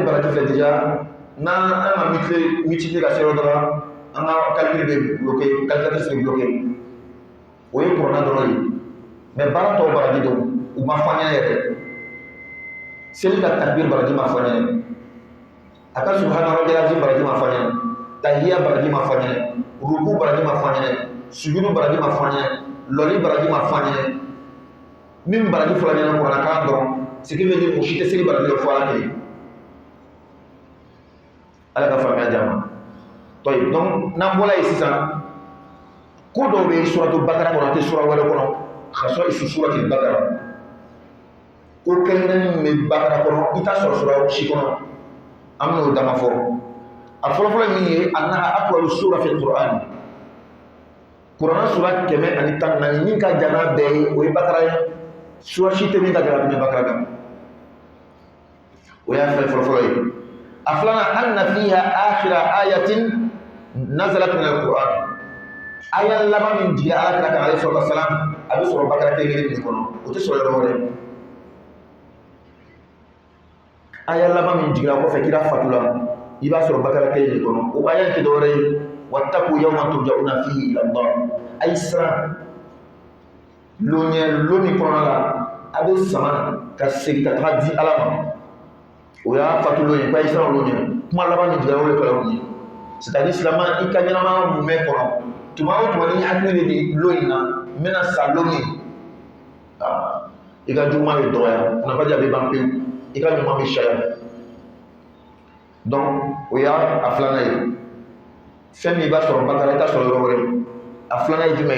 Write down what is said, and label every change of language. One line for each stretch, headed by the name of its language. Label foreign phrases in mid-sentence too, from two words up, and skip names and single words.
Bambara: baraji filɛ déjà n'an ma multiplier ka se yɔrɔ dɔ la an ka calcul bɛ bloqué calculatrice bɛ bloqué o ye kuranna dɔrɔn ye mais baara tɔw baraji dɔn u ma fɔ an ɲɛna yɛrɛ seli ka takbir baraji ma fɔ an ɲɛna a ka
Arabic: سبحان ربي العظيم
Bambara: baraji ma fɔ an ɲɛna tahiyya baraji ma fɔ an ɲɛna ruku baraji ma fɔ an ɲɛna sujudu baraji ma fɔ an ɲɛna lɔli baraji ma fɔ an ɲɛna min baraji fɔra ɲɛna kuranna kan dɔrɔn
French: ce qui veut dire
Bambara: o si tɛ seli baraji dɔ fɔ ala kelen ala ka faamuya jama tɔyi donc n'an bɔla yen sisan ko dɔw bɛ suratu bakara kɔnɔ a tɛ sura wɛrɛ kɔnɔ ka sɔrɔ isu surati bakara ko kɛrɛnkɛrɛnnen min bɛ bakara kɔnɔ i t'a sɔrɔ sura si kɔnɔ an bɛn'o dama fɔ a fɔlɔfɔlɔ min ye
Arabic: أنها أطول سورة في القرآن
Bambara: kuranna sura 114 min ka jan n'a bɛɛ ye o ye bakara ye sura si tɛ min ka jan ka tɛmɛ bakara kan o y'a fɛn fɔlɔfɔlɔ ye a filanan
Arabic: أن فيها آخر آية نزلت من القرآن
Bambara: aya laban min jigin ala kira kan
Arabic: عليه الصلاة والسلام
Bambara: a bɛ sɔrɔ bakara kelen de kɔnɔ o tɛ sɔrɔ yɔrɔ wɛrɛ aya laban min jiginna kɔfɛ kira fatula i b'a sɔrɔ bakara kelen de kɔnɔ o aya tɛ dɔwɛrɛ ye
Arabic: واتقوا يوما ترجعون فيه إلى الله
Bambara: a ye siran lo min kɔnɔna la a bɛ sama ka segin ka taga di ala ma o y'a fatulon ye k'a ye siran olu ɲɛ kuma laban min jiginna o de kɛra olu ye
French: c'est à dire
Bambara: silamɛ i ka ɲɛnamaya mun bɛ kɔnɔ tuma o tuma ni hakili de lo in na n bɛna sa lo min i ka juguman bɛ dɔgɔya nafaji a bɛ ban pewu i ka ɲuman bɛ caya donc o y'a filanan ye fɛn min i b'a sɔrɔ bakara i t'a sɔrɔ yɔrɔ wɛrɛ a filanan ye jumɛn